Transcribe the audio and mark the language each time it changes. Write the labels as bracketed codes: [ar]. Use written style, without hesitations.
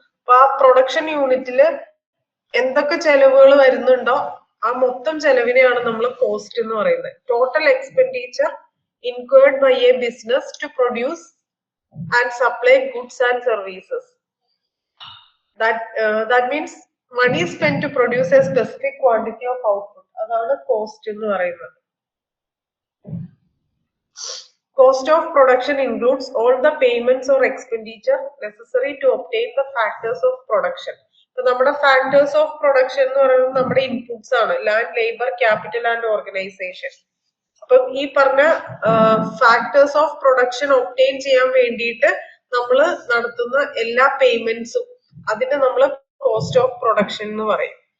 [ml] അപ്പൊ ആ പ്രൊഡക്ഷൻ യൂണിറ്റില് എന്തൊക്കെ ചെലവുകൾ വരുന്നുണ്ടോ ആ മൊത്തം ചെലവിനെയാണ് നമ്മൾ കോസ്റ്റ് എന്ന് പറയുന്നത്. [en] Total expenditure incurred by a business to produce and supply goods and services. That means money spent to produce a specific quantity of output. [ml] അതാണ് കോസ്റ്റ് എന്ന് പറയുന്നത്. [en] Cost of production includes all the payments or expenditure necessary to obtain the factors of production. [ml] ഇപ്പൊ നമ്മുടെ factors of production എന്ന് പറയുന്നത് നമ്മുടെ inputs ആണ്, land, labour, capital and organisation. അപ്പം ഈ പറഞ്ഞ ഫാക്ടേഴ്സ് ഓഫ് പ്രൊഡക്ഷൻ ഒബ്റ്റെയിൻ ചെയ്യാൻ വേണ്ടിയിട്ട് നമ്മൾ നടത്തുന്ന എല്ലാ പേയ്മെന്റ്സും അതിന് നമ്മൾ കോസ്റ്റ് ഓഫ് പ്രൊഡക്ഷൻ എന്ന് പറയും.